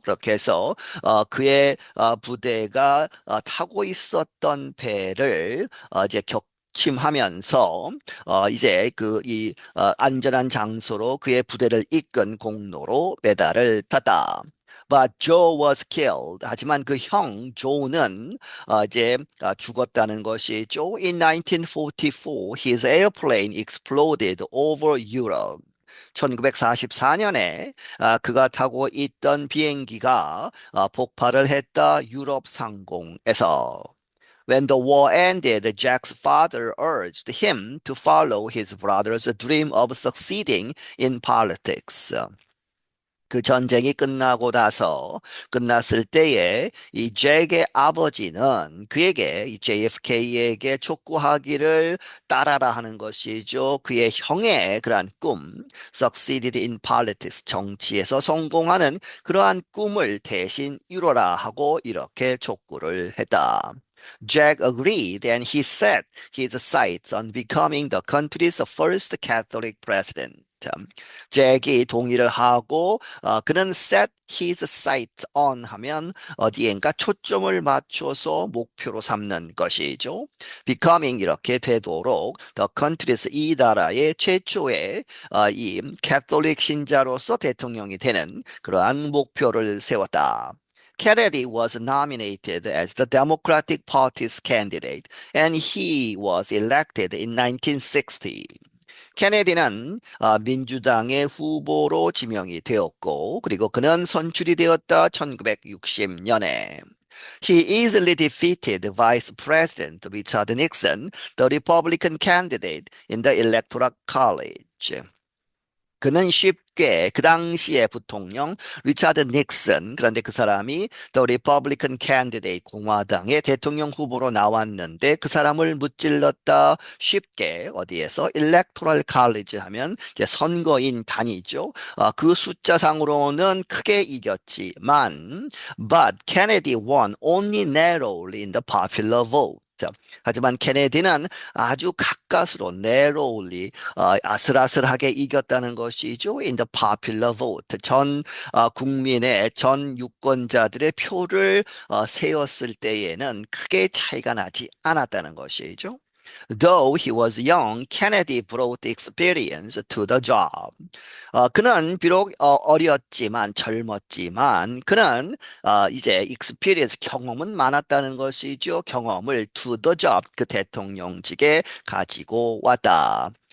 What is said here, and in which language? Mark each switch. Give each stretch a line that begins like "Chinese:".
Korean: 그렇게 해서 그의 부대가 타고 있었던 배를 이제 침하면서 이제 그 이 안전한 장소로 그의 부대를 이끈 공로로 메달을 땄다.
English: But Joe was killed.
Korean: 하지만 그 형 조는 이제 죽었다는 것이죠.
English: In 1944, his airplane exploded over Europe.
Korean: 1944년에 그가 타고 있던 비행기가 폭발을 했다. 유럽 상공에서.
English: When the war ended, Jack's father urged him to follow his brother's dream of succeeding in politics.
Korean: 그 전쟁이 끝났을 때에 이 잭의 아버지는 그에게 이 JFK에게 촉구하기를 따라라 하는 것이죠. 그의 형의 그러한 꿈, succeeded in politics, 정치에서 성공하는 그러한 꿈을 대신 이루라 하고 이렇게 촉구를 했다.
English: Jack agreed and he set his sights on becoming the country's first Catholic president.
Korean: 잭이 동의를 하고 그는 set his sight on 하면 어디엔가 초점을 맞춰서 목표로 삼는 것이죠. becoming 이렇게 되도록 the country's 이 나라의 최초의 이 캐톨릭 신자로서 대통령이 되는 그러한 목표를 세웠다.
English: Kennedy was nominated as the Democratic Party's candidate, and he was elected in 1960.
Korean: 케네디는 민주당의 후보로 지명이 되었고, 그리고 그는 선출이 되었다. 1960년에.
English: He easily defeated Vice President Richard Nixon, the Republican candidate in the Electoral College.
Korean: 그는 쉽게 그 당시의 부통령 리차드 닉슨, 그런데 그 사람이 The Republican candidate, 공화당의 대통령 후보로 나왔는데 그 사람을 무찔렀다. 쉽게 어디에서 Electoral College 하면 이제 선거인 단위죠.
English: 그 숫자상으로는 크게 이겼지만 but Kennedy won only narrowly in the popular vote.
Korean: 하지만 케네디는 아주 가까스로 narrowly 아슬아슬하게 이겼다는 것이죠.
English: In the popular vote.
Korean: 국민의 전 유권자들의 표를 세었을 때에는 크게 차이가 나지 않았다는 것이죠. Though he was young, Kennedy brought experience to the job. 그는 비록 어렸지만 젊었지만 그는 이제 experience 경험은 많았다는 것이죠. 경험을 to the job 그 대통령직에 가지고 왔다.